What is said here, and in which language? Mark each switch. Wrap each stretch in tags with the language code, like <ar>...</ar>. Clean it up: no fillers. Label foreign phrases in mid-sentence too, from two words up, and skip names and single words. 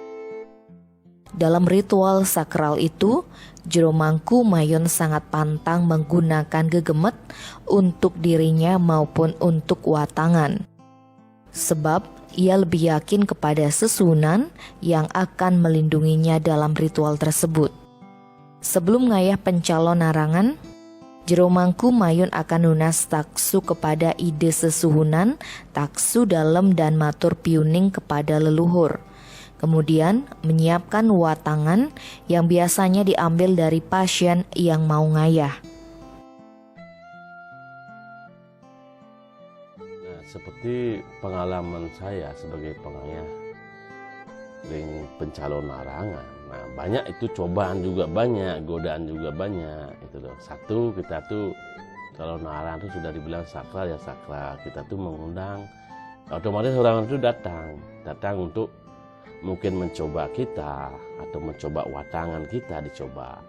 <id>Dalam ritual sakral itu, Jeromangku Mayun sangat pantang menggunakan gegemet untuk dirinya maupun untuk watangan. Sebab ia lebih yakin kepada sesunan yang akan melindunginya dalam ritual tersebut. Sebelum ngayah pencalon narangan, Jeromangku Mayun akan lunas taksu kepada ide sesuhunan, taksu dalem dan</id> <ban>matur piuning</ban> <id>kepada leluhur. Kemudian menyiapkan watangan yang biasanya diambil dari pasien yang mau ngayah. Nah, seperti pengalaman saya sebagai pengayah ring pencalon narangan. Nah, banyak itu cobaan juga banyak, godaan juga banyak. Itu loh. Satu, kita tuh kalau narangan itu sudah dibilang sakral ya sakral. Kita tuh mengundang, otomatis orang itu datang untuk mungkin mencoba kita atau mencoba watangan kita dicoba.</id>